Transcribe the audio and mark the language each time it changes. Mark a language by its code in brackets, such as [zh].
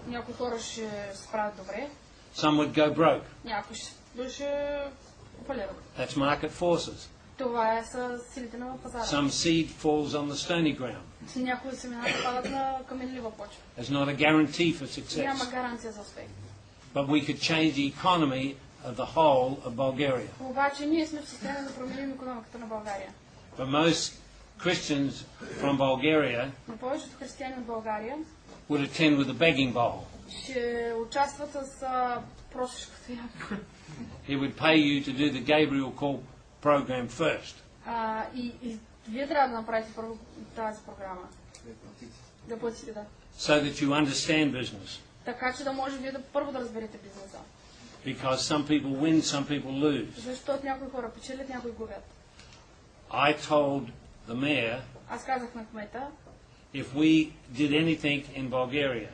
[bg] Някои хора ще се справят добре. [en] Some would go broke. [bg] Някои ще фалират. [en] That's market forces. [bg] Това са силите на пазара. [en] Some seed falls on the stony ground. [bg] Някои семена падат на каменлива почва. [en] There's not a guarantee for success. [bg] Няма гаранция за успех. [en] But we could change the economy of the whole of Bulgaria. [bg] Обаче ние сме в състояние да променим икономиката на България. [en] But most Christians from Bulgaria [bg] Но повечето християни от България [en] would attend with a begging bowl. [bg] ще участват с просешката ябка. [en] He would pay you to do the Gabriel call program first. [bg] И вие трябва да направите първо тази програма. Да платите, да. [en] So that you understand business. [bg] Така че да може вие да първо да разберете бизнеса. [en] Because some people win, some people lose. [bg] Защото някои хора печелят, някои губят. [en] I told the mayor, [bg] Аз казах на кмета, [en] if we did anything in Bulgaria,